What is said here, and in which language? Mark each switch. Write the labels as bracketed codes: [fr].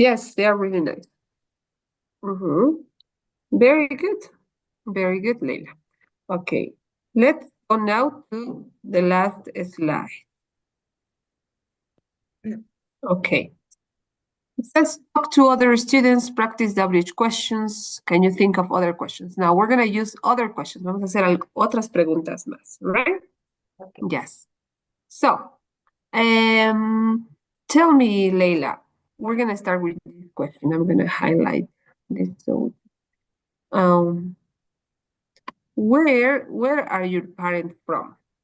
[en] Yes, they are really nice. Mhm. Very good. Very good, Leila. Okay, let's go now to the last slide. Okay. It says talk to other students, practice WH questions. Can you think of other questions? Now we're going to use other questions. [es] Vamos a hacer otras preguntas más, [en] right? Okay. Yes. So, tell me, Leila, we're going to start with this question. I'm going to highlight this. So, um, where are your parents from?